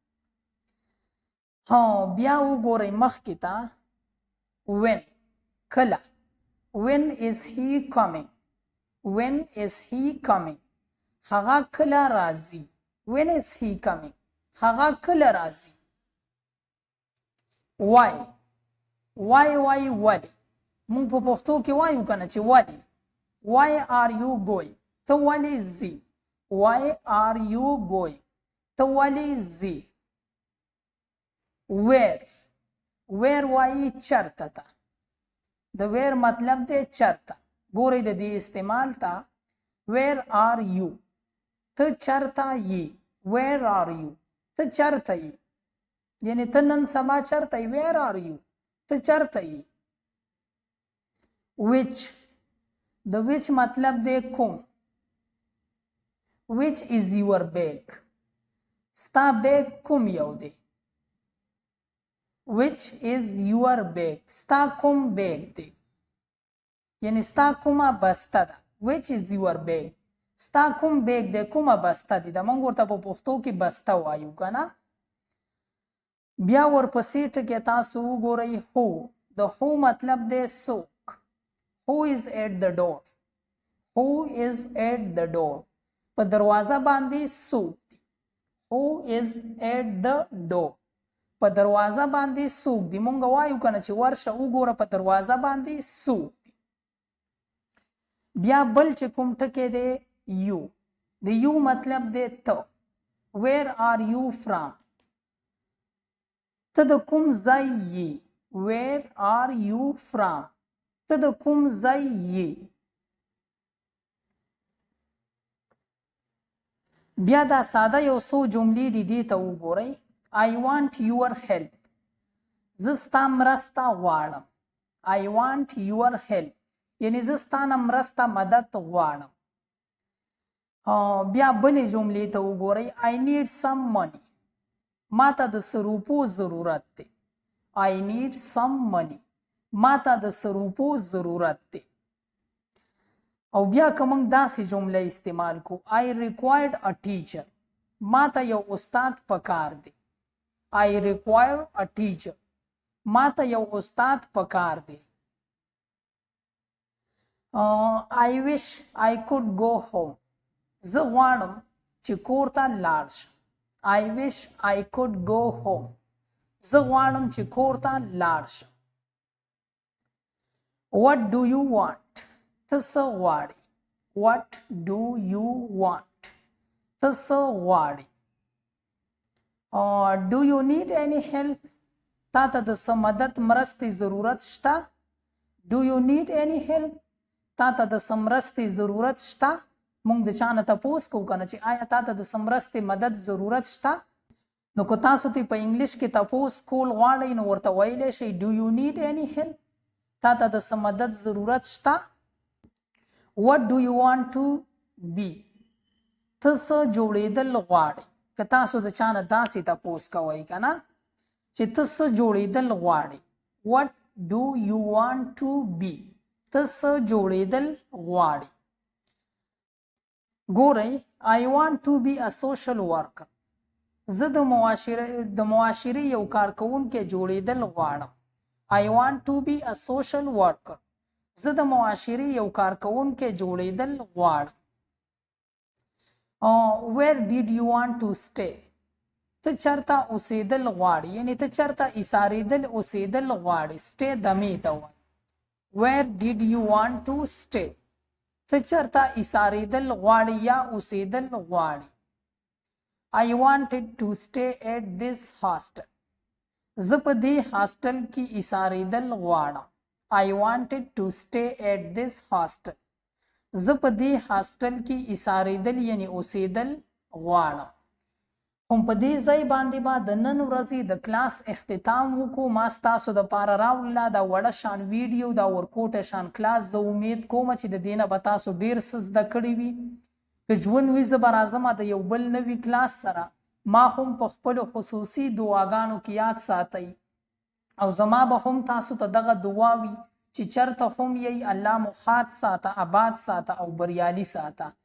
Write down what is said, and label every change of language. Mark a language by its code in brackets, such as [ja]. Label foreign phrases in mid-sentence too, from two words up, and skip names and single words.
[ps] بیا وګورئ مخکې ته [en] when کله when is he coming when is he coming [ps] هغه کله راځي [en] when is he coming [ps] هغه کله راځي [en] why why [ps] ولی مونږ په پښتو کې وایو کنه چې ولی [en] why are you going [ps] ته ولی ځي [en] why are you going [ps] ته ولی ځي where وایي چرته ته د where مطلب دی چرته ګورئ د دې استعمال ته [en] where are you [ps] ته چرته یې [en] where are you [ps] ته چرته یې یعنی ته نن سبا چرته یې [en] where are you [ps] ته چرته یې which د which مطلب دی کوم [en] which is your bag [ps] ستا بیگ کوم یو دی [en] which is your bag [ps] ستا کوم بیگ دی یعنی ستا کومه بسته ده [en] which is your bag [ps] ستا کوم بیگ دی کومه بسته دی د موږ ورته په پښتو کې بسته وایو کنه بیا ورپسې ټکی تاسو وګورئ who د who مطلب دی څوک [en] who is at the door who is at the door [ps] په دروازه باندې څوک دی [en] who is at the door [ps] په دروازه باندې څوک دی مونږ وایو کنه چې ورشه وګوره په دروازه باندې څوک دی بیا بل چې کوم ټکی دی you د you مطلب دی ته [en] where are you from [ps] ته د کوم ځای یې [en] where are you from [ps] ته د کوم ځای یې بیا دا ساده یو څو جملې دي دې ته وګورئ [en] I want your help [ps] زه ستا مرسته غواړم [en] I want your help [ps] یعنی زه ستا نه مرسته مدد غواړم بیا بلې جملې ته وګورئ [en] I need some money [ps] ما ته د سروپو ضرورت دی [en] I need some money [ps] ما ته د سروپو ضرورت دی او بیا که موږ داسې جمله استعمال کو [en] I required a teacher [ps] ما ته یو استاد پکار دی [en] I require a teacher [ps] ما ته یو استاد پکار دی [en] I wish I could go home [ps] زه غواړم چې کور ته لاړ شم [en] I wish I could go home [ps] زه غواړم چې کور ته لاړ شم [en] What do you want [ps] ته څه غواړې [en] What do you want [ps] ته څه غواړې [en] Do you need any help [ps] تا ته د څه مدد مرستې ضرورت شته [en] Do you need any help [ps] تا ته د څه مرستې ضرورت شته مونږ د چا نه تپوس کوو کنه چې آیا تا ته د څه مرستې مدد ضرورت شته نو که تاسو ته په انګلیش کې تپوس کول غواړئ نو ورته ویلی شئ [en] Do you need any help [ps] تا ته د څه مدد ضرورت شته [en] What do you want to be [ps] ته څه جوړېدل غواړې که تاسو د چا نه داسې تپوس کوئ که نه چې ته څه جوړېدل غواړې [en] What do you want to be [ps] ته څه جوړېدل غواړې ګورئ [en] I want to be a social worker [ps] زه د معاشرې یو کارکوونکی جوړېدل غواړم [en] I want to be a social worker [ps] زه د معاشرې یو کارکوونکی جوړېدل غواړم [en] Where did you want to stay [ps] ته چرته اوسېدل غواړې یعنی ته چرته ایسارېدل اوسېدل غواړې stay دمې ته وایي [en] Where did you want to stay [ps] ته چرته ایسارېدل غواړې یا اوسېدل غواړې [en] I wanted to stay at this hostel [ps] زه په دې هاسټل کې ایسارېدل غواړم [en] I wanted to stay at this hostel [ps] زه په دې هاسټل کې ایسارېدل یعنی اوسېدل غواړم هم په دې ځای باندې به د نن ورځې د کلاس اختتام وکړو ما ستاسو دپاره راوړله دا وړه شان ویډیو دا ورکوټه شان کلاس زه امید کوم چې د دې نه به تاسو ډېر څه زده کړي وي که ژوند وي زه به راځم د یو بل نوي کلاس سره ما هم په خپل خصوصي دعاګانو کې یاد ساتئ او زما به هم تاسو ته دغه دعا وي چې چرته هم یې الله مو خات ساته، آباد ساته او بریالي ساته.